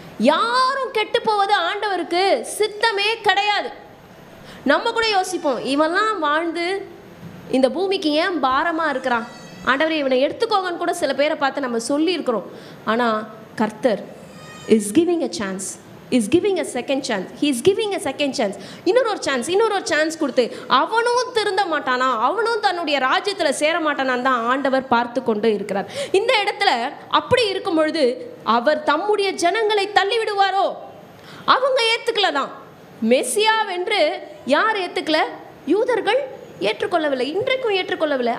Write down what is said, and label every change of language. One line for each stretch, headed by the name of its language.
Tamil: யாரும் கெட்டு போவது ஆண்டவருக்கு சித்தமே கிடையாது. நம்ம கூட யோசிப்போம், இவெல்லாம் வாழ்ந்து இந்த பூமிக்கு ஏன் பாரமாக இருக்கிறான், ஆண்டவரே இவனை எடுத்துக்கோங்கன்னு கூட சில பேரை பார்த்து நம்ம சொல்லியிருக்கிறோம். ஆனால் கர்த்தர்
English: is giving a chance, is giving a second chance, he is giving a second chance.
Tamil: இன்னொரு சான்ஸ் கொடுத்து அவனும் திருந்த மாட்டானா, அவனும் தன்னுடைய ராஜ்யத்தில் சேர மாட்டானான்னு தான் ஆண்டவர் பார்த்து கொண்டு இருக்கிறார். இந்த இடத்துல அப்படி இருக்கும் பொழுது அவர் தம்முடைய ஜனங்களை தள்ளி விடுவாரோ? அவங்க ஏற்றுக்கல தான். மெசியாவென்று யார் ஏற்றுக்கல? யூதர்கள் ஏற்றுக்கொள்ளவில்லை, இன்றைக்கும் ஏற்றுக்கொள்ளவில்லை.